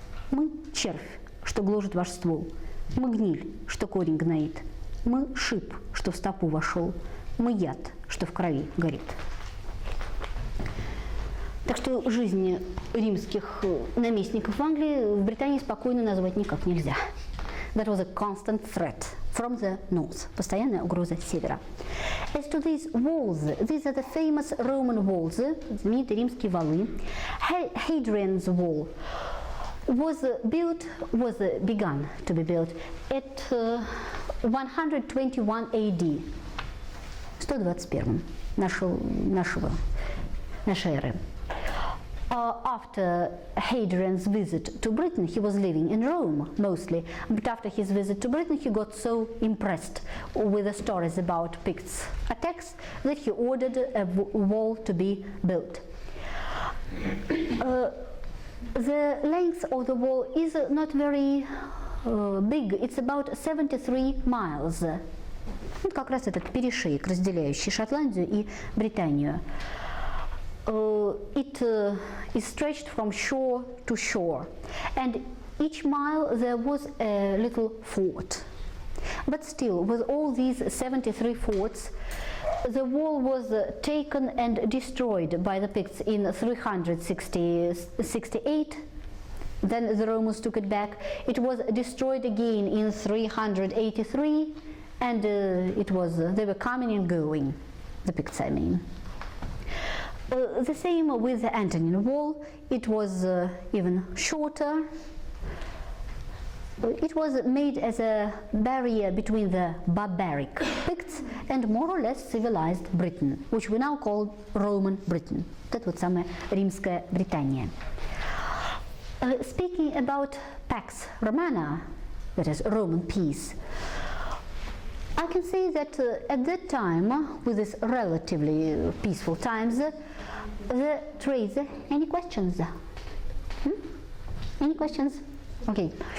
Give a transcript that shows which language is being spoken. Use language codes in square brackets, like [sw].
[ru] Мы червь, что гложет ваш ствол. Мы гниль, что корень гноит. Мы шип, что в стопу вошел. Мы яд, что в крови горит. Так что жизнь римских наместников в Англии, в Британии спокойно назвать никак нельзя. [en] That was a constant threat from the north, [ru] постоянная угроза с севера. [en] As to these walls, these are the famous Roman walls, [ru] знаменитые римские валы. [en] Hadrian's Wall was begun to be built at 121 AD, 121 [ru] нашего нашей эры. [en] After Hadrian's visit to Britain, he was living in Rome mostly, but after his visit to Britain he got so impressed with the stories about Picts' attacks that he ordered a wall to be built. The length of the wall is not very big, it's about 73 miles. [ru] Вот как раз этот перешеек, разделяющий Шотландию и Британию. [en] It is stretched from shore to shore, and each mile there was a little fort. But still, with all these 73 forts, the wall was taken and destroyed by the Picts in 368. Then the Romans took it back. It was destroyed again in 383, and they were coming and going, the Picts, I mean. The same with the Antonine Wall. It was even shorter. It was made as a barrier between the barbaric Picts and more or less civilized Britain, which we now call Roman Britain. That was [ru] самая Римская Британия. [en] Speaking about Pax Romana, that is Roman peace, I can say that at that time, with these relatively peaceful times, the trades. Any questions? Any questions? Okay.